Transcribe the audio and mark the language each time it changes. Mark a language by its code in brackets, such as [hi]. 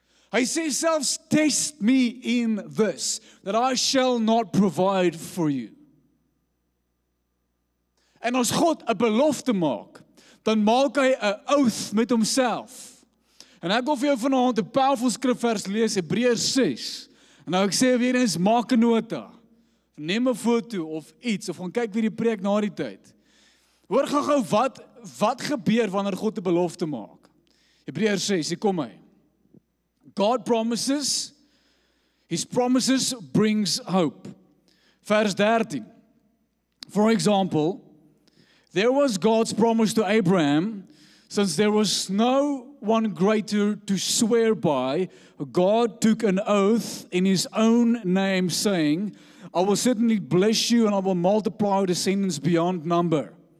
[af] Hy sê selfs, [en] test me in this, that I shall not provide for you. [af] En as God 'n belofte maak, dan maak hy 'n oath met homself. En ek wil vir jou vanaand 'n powerful skrifvers lees, Hebreërs 6. En nou ek sê weer eens, maak 'n nota. Neem 'n foto of iets, of gaan kyk weer die preek na die tyd. Hoor gou wat gebeur wanneer God 'n belofte maak. Hebreërs 6, hier kom hy. [en] God promises, His promises brings hope. [af] Vers 13. [en] For example, there was God's promise to Abraham, since there was no one greater to swear by, God took an oath in His own name, saying, I will certainly bless you and I will multiply your descendants beyond number.